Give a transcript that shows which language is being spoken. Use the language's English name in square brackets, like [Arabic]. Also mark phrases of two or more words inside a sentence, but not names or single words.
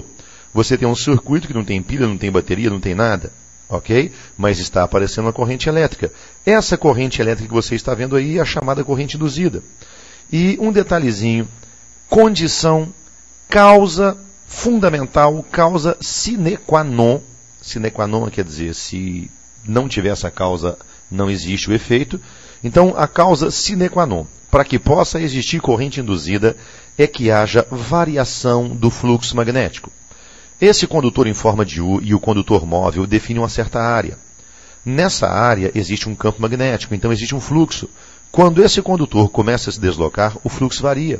[Portuguese] Você tem um circuito que não tem pilha, não tem bateria, não tem nada. Ok? Mas está aparecendo uma corrente elétrica. Essa corrente elétrica que você está vendo aí é a chamada corrente induzida. E um detalhezinho, condição, causa fundamental, causa [Latin] sine qua non. Sine qua non [Portuguese] quer dizer, se não tiver essa causa, não existe o efeito. Então, a causa [Latin] sine qua non, [Portuguese] para que possa existir corrente induzida, é que haja variação do fluxo magnético. Esse condutor em forma de U e o condutor móvel definem uma certa área. Nessa área existe um campo magnético, então existe um fluxo. Quando esse condutor começa a se deslocar, o fluxo varia.